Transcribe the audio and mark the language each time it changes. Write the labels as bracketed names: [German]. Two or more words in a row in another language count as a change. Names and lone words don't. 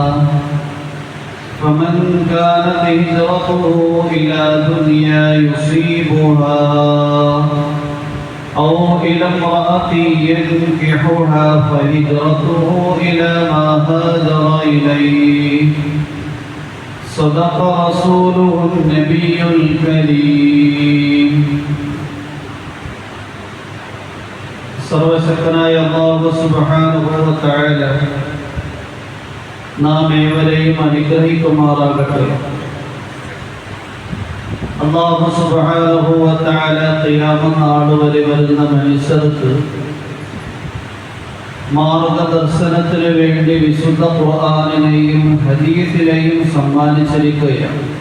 [Arabic] فمن كانت هجرته إلى دنيا يصيبها أو إلى امرأة ينكحها فهجرته إلى ما هاجر إليه. صدق رسوله النبي الكريم. [Malayalam] സർവശക്തനായ [Arabic] الله سبحانه وتعالى [Malayalam] നാം ഏവരെയും അനുഗ്രഹിക്കുമാറാകട്ടെ. [Arabic] الله سبحانه وتعالى [Malayalam] ഖിയാമത്ത് നാൾ വരെ വരുന്ന മനുഷ്യർക്ക് മാർഗദർശനത്തിന് വേണ്ടി വിശുദ്ധ ഖുർആനിനെയും ഹദീസിനെയും സമ്മാനിച്ചിരിക്കുകയാണ്.